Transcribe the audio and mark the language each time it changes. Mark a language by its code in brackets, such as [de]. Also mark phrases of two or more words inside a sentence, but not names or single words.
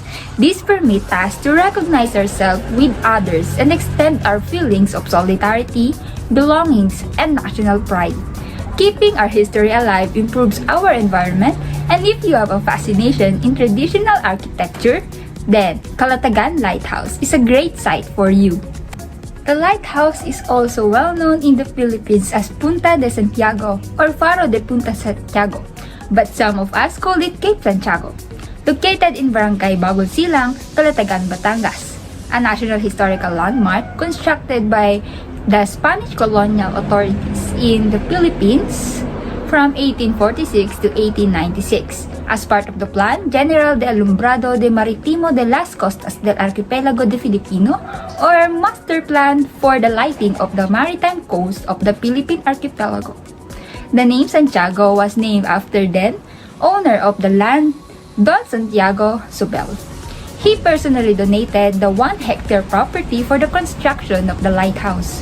[en] These permit us to recognize ourselves with others and extend our feelings of solidarity, belongings, and national pride. Keeping our history alive improves our environment, and if you have a fascination in traditional architecture, then Calatagan Lighthouse is a great site for you. The lighthouse is also well known in the Philippines as Punta de Santiago or Faro de Punta Santiago, but some of us call it Cape Santiago. Located in Barangay Bagol Silang, Calatagan, Batangas, a national historical landmark constructed by the Spanish colonial authorities in the Philippines from 1846 to 1896. As part of the plan, General de Alumbrado de Maritimo de las Costas del Archipelago de Filipino, or Master Plan for the Lighting of the Maritime Coast of the Philippine Archipelago. The name Santiago was named after then owner of the land, Don Santiago Subel. He personally donated the 1-hectare property for the construction of the lighthouse.